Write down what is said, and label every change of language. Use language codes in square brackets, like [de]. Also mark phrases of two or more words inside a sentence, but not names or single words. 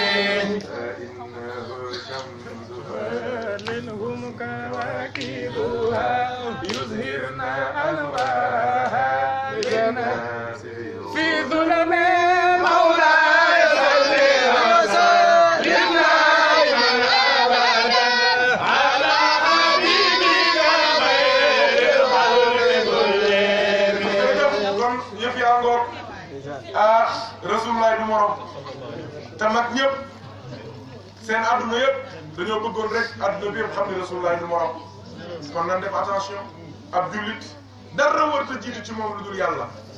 [ar] منهم كواكبها يظهرن أنوارها للناس في ظلم مولاي صل وسلم دائما أبدا على حبيبك خير الخلق كلهم [wo] kon yëf yaa ngoog Rasulullah du morom te mag ñëpp seen adduna yëpp dañoo bëggoon rek adduna bi yëpp xam ne Rasulullah du morom kon nan def attention ab jullit dara warta jiitu ci moom lu dul yàlla waaye